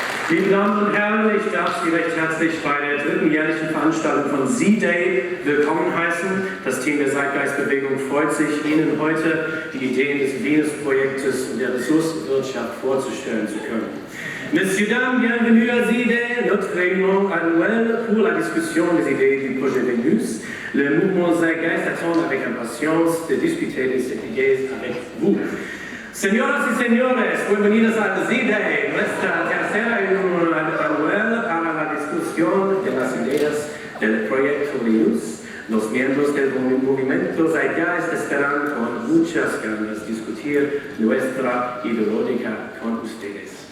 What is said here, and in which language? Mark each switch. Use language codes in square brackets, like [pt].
[de] Liebe Damen und Herren, ich darf Sie recht herzlich bei der dritten jährlichen Veranstaltung von ZDAY willkommen heißen. Das Team der Zeitgeistbewegung freut sich, Ihnen heute die Ideen des Venus-Projektes und der Ressourcenwirtschaft vorzustellen zu können. [fr] Messieurs, dames, bienvenue à ZDAY, notre réunion annuelle pour la discussion des idées du projet Vénus. Le mouvement Zeitgeist attend avec impatience de discuter de ces idées avec vous. [es] Señoras y señores, bienvenidos a ZDAY, nuestra tercera reunión anual para la discusión de las ideas del proyecto Venus. Los miembros del movimiento Zeitgeist esperan con muchas ganas discutir nuestra ideológica con ustedes.